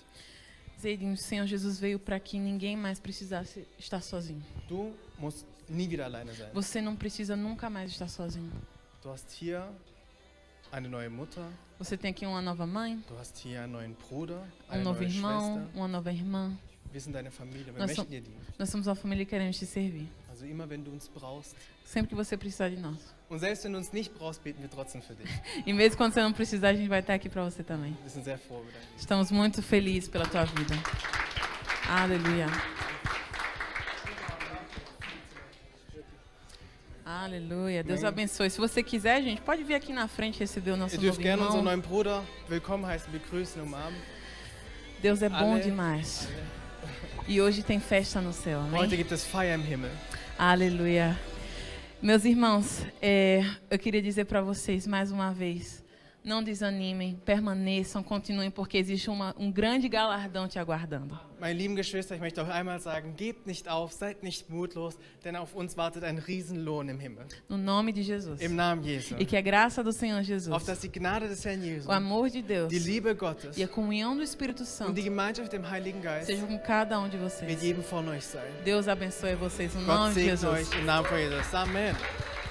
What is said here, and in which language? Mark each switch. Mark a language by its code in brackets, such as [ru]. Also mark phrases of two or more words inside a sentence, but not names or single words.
[pt] Zedinho, o Senhor Jesus veio para que ninguém mais precisasse estar sozinho. [de] Du musst nie wieder alleine sein. [pt] Você não precisa nunca mais estar sozinho. [de] Du hast hier eine neue Mutter, [pt] Você tem aqui uma nova mãe, [de] du hast hier einen neuen Bruder, [pt] um [de] eine [pt] novo [de] neue [pt] irmão, [de] Schwester. [pt] uma nova irmã. [de] Wir sind deine Familie, wir [pt] Nós [de] möchten dir dienen. [pt] Nós somos uma família e queremos te servir. [de] Also immer wenn du uns brauchst. [pt] Sempre que você precisar de nós. [de] Und selbst wenn du uns nicht brauchst, beten wir trotzdem für dich. [pt] E mesmo quando você não precisar, a gente vai estar aqui para você também. [de] Wir sind sehr froh über dein Leben. [pt] Estamos muito felizes pela tua vida. Aleluia. Aleluia. Deus Amém. abençoe. Se você quiser, gente, pode vir aqui na frente receber o nosso [de] Ihr [pt] novo [de] dürft gerne unseren [pt] irmão. [de] neuen Bruder willkommen heißen, begrüßen, umarmen. [pt] Deus é bom Ale- demais. E hoje tem festa no céu, [de] Heute [pt] amém? [de] gibt es Feier im Himmel. [pt] Aleluia. Meus irmãos, eu queria dizer para vocês mais uma vez, não desanimem, permaneçam, continuem, porque existe um grande galardão te aguardando. [de] Meine lieben Geschwister, ich möchte auch einmal sagen, gebt nicht auf, seid nicht mutlos, denn auf uns wartet ein Riesenlohn im Himmel. [pt] No nome de Jesus. [de] Im Namen Jesu. [pt] E que a graça do Senhor Jesus, [de] Auf dass die Gnade des Herrn Jesus, [pt] o amor de Deus [de] die Liebe Gottes [pt] e a comunhão do Espírito [de] und [pt] Santo [de] die Gemeinschaft dem Heiligen Geist [pt] sejam com cada um de [de] mit [pt] vocês. [de] jedem von euch sein. [pt] Deus abençoe vocês no [de] Gott [pt] nome de [de] segne [pt] Jesus. [de] euch im Namen von Jesus. Amen.